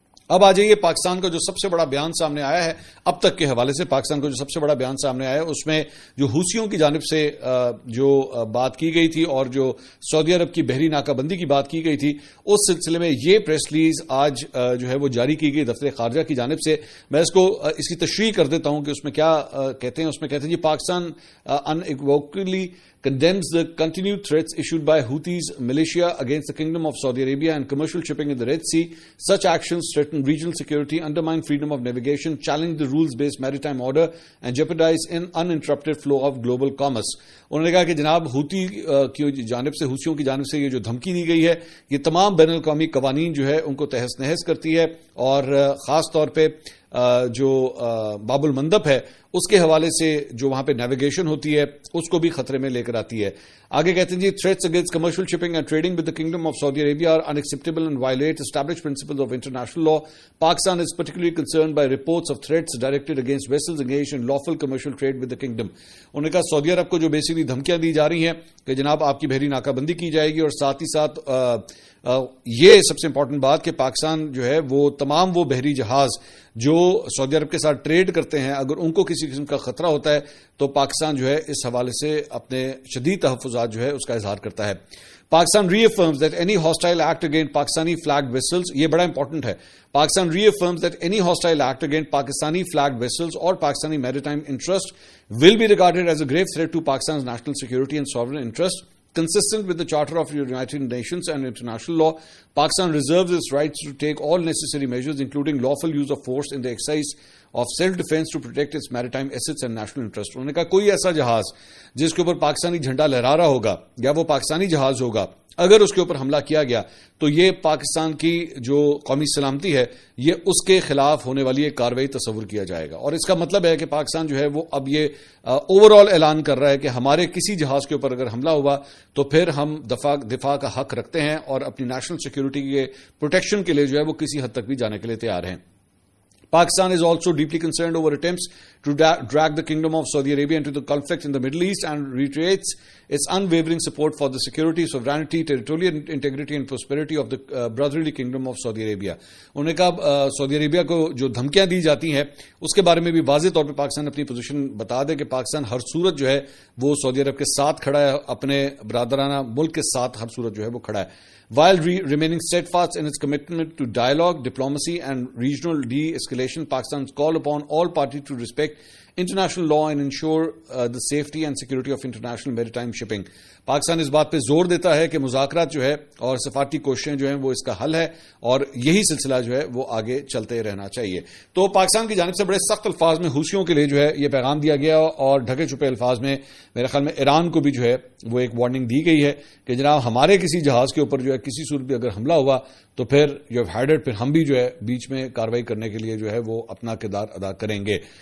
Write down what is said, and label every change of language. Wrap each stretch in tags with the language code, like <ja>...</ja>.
<ur>اب آ جائیے پاکستان کا جو سب سے بڑا بیان سامنے آیا ہے اب تک کے حوالے سے، پاکستان کا جو سب سے بڑا بیان سامنے آیا ہے اس میں جو حوثیوں کی جانب سے جو بات کی گئی تھی اور جو سعودی عرب کی بحری ناکہ بندی کی بات کی گئی تھی، اس سلسلے میں یہ پریس ریلیز آج جو ہے وہ جاری کی گئی دفتر خارجہ کی جانب سے. میں اس کی تشریح کر دیتا ہوں کہ اس میں کیا کہتے ہیں. اس میں کہتے ہیں جی Pakistan</ur> <en>unequivocally condemns the continued threats issued by Houthis militia against the Kingdom of Saudi Arabia and commercial shipping in the Red Sea. Such actions threaten regional security, undermine freedom of navigation, challenge the rules-based maritime order, and jeopardize an uninterrupted flow of global commerce.</en> <ur>انہوں نے کہا کہ جناب حوثی کی جانب سے، حوثیوں کی جانب سے یہ جو دھمکی دی گئی ہے یہ تمام بین الاقوامی قوانین جو ہے ان کو تہس نہس کرتی ہے، اور خاص طور پہ جو باب المندب ہے اس کے حوالے سے جو وہاں پہ نیویگیشن ہوتی ہے اس کو بھی خطرے میں لے کر آتی ہے. آگے کہتے ہیں جی</ur> <en>threats against commercial shipping and trading with the Kingdom of Saudi Arabia are unacceptable and violate established principles of international law. Pakistan is particularly concerned by reports of threats directed against vessels engaged in lawful commercial trade with the kingdom.</en> <ur>انہوں نے کہا سعودی عرب کو جو basically دھمکیاں دی جا رہی ہیں کہ جناب آپ کی بحری ناکہ بندی کی جائے گی، اور ساتھ ہی ساتھ یہ سب سے امپورٹنٹ بات کہ پاکستان جو ہے وہ تمام وہ بحری جہاز جو سعودی عرب کے ساتھ ٹریڈ کرتے ہیں اگر ان کو کسی قسم کا خطرہ ہوتا ہے تو پاکستان جو ہے اس حوالے سے اپنے شدید تحفظات جو ہے اس کا اظہار کرتا ہے.</ur> <en>Pakistan reaffirms that any hostile act against Pakistani flagged vessels،</en> <ur>یہ بڑا امپورٹنٹ ہے،</ur> <en>Pakistan reaffirms that any hostile act against Pakistani flagged vessels or Pakistani maritime interest will be regarded as a grave threat to Pakistan's national security and sovereign interest. Consistent with the Charter of the United Nations and international law, Pakistan reserves its rights to take all necessary measures, including lawful use of force in the exercise of self-defense to protect its maritime assets and national interest.</en> <ur>انہوں نے کہا کوئی ایسا جہاز جس کے اوپر پاکستانی جھنڈا لہرا رہا ہوگا یا وہ پاکستانی جہاز ہوگا، اگر اس کے اوپر حملہ کیا گیا تو یہ پاکستان کی جو قومی سلامتی ہے یہ اس کے خلاف ہونے والی ایک کارروائی تصور کیا جائے گا. اور اس کا مطلب ہے کہ پاکستان جو ہے وہ اب یہ اوور آل اعلان کر رہا ہے کہ ہمارے کسی جہاز کے اوپر اگر حملہ ہوا تو پھر ہم دفاع کا حق رکھتے ہیں اور اپنی نیشنل سیکیورٹی کے پروٹیکشن کے لیے جو ہے وہ کسی حد تک بھی جانے کے لیے تیار ہیں.</ur> <en>Pakistan is also deeply concerned over attempts to drag the Kingdom of Saudi Arabia into the conflict in the Middle East and reiterates its unwavering support for the security, sovereignty, territorial integrity and prosperity of the brotherly Kingdom of Saudi Arabia.</en> <ur>انہوں نے کہا سعودی عربیہ کو جو دھمکیاں دی جاتی ہیں اس کے بارے میں بھی واضح طور پہ پاکستان اپنی پوزیشن بتا دے کہ پاکستان ہر صورت جو ہے وہ سعودی عرب کے ساتھ کھڑا ہے، اپنے برادرانہ ملک کے ساتھ ہر صورت جو ہے وہ کھڑا ہے.</ur> <en>While remaining steadfast in its commitment to dialogue, diplomacy and regional de-escalation, Pakistan's call upon all parties to respect international law and ensure the safety and security of international maritime shipping.</en> <ur>Pakistan اس بات پہ زور دیتا ہے کہ مذاکرات جو ہے اور سفارتی کوششیں جو ہیں وہ اس کا حل ہے اور یہی سلسلہ جو ہے وہ آگے چلتے رہنا چاہیے. تو پاکستان کی جانب سے بڑے سخت الفاظ میں حوثیوں کے لیے جو ہے یہ پیغام دیا گیا اور ڈھکے چھپے الفاظ میں میرے خیال میں ایران کو بھی جو ہے وہ ایک وارننگ دی گئی ہے کہ جناب ہمارے کسی جہاز کے اوپر جو ہے کسی صورت بھی اگر حملہ ہوا تو پھر جو ہیڈڈ پھر ہم بھی جو ہے بیچ میں کاروائی کرنے کے لیے جو ہے وہ اپنا کردار ادا کریں گے.</ur>